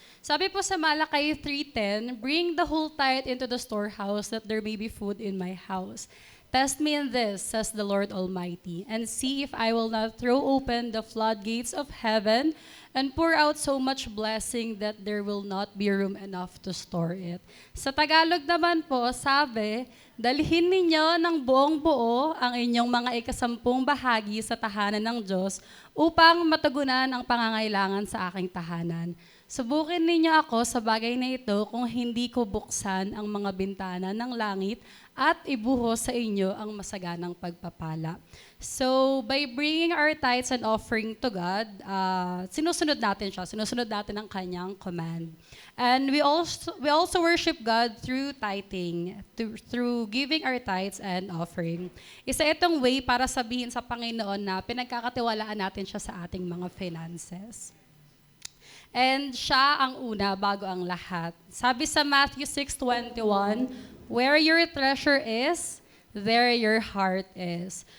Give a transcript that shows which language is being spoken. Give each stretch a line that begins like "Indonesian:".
Filipino: Sabi po sa Malakay 3:10,
English: bring the whole tithe into the storehouse that there may be food in my house. Test me in this, says the Lord Almighty, and see if I will not throw open the floodgates of heaven and pour out so much blessing that there will not be room enough to store it.
Filipino: Sa Tagalog naman po, sabi, dalhin ninyo ng buong buo ang inyong mga ikasampung bahagi sa tahanan ng Diyos upang matugunan ang pangangailangan sa aking tahanan. Subukin ninyo ako sa bagay na ito kung hindi ko buksan ang mga bintana ng langit at ibuhos sa inyo ang masaganang pagpapala.
English: So, by bringing our tithes and offering to God,
Filipino: sinusunod natin siya. Sinusunod natin ang kanyang command.
English: And we also worship God through tithing, through giving our tithes and offering.
Filipino: Isa itong way para sabihin sa Panginoon na pinagkakatiwalaan natin siya sa ating mga finances.
English: And
Filipino: siya ang una bago ang lahat. Sabi sa
English: Matthew 6:21, where your treasure is, there your heart is.